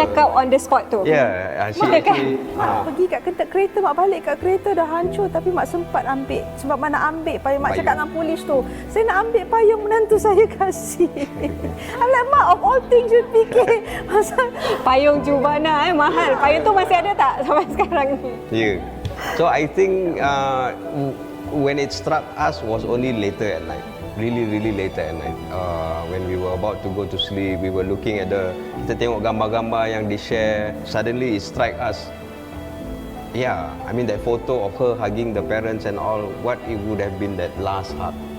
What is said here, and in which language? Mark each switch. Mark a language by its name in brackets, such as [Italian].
[Malay] cakap [English] on the spot [Malay] tu. [English] Yeah, she actually [Malay] mak pergi kat kereta, mak balik kat kereta dah hancur, tapi mak sempat ambil, sebab mak nak ambil payung. Mak cakap dengan polis tu, saya nak ambil payung menantu saya kasih. [English] I'm like, mak, of all things you [Malay] fikir pasal Payung Juvana mahal. Payung tu masih ada tak sampai sekarang ni? [English] Yeah, so I think when it struck us was only later at night. Really later at night. When we were about to go to sleep, we were looking at [Malay] kita tengok gambar-gambar yang di-share. [English] Suddenly it struck us. Yeah, I mean that photo of her hugging the parents and all, what it would have been that last hug.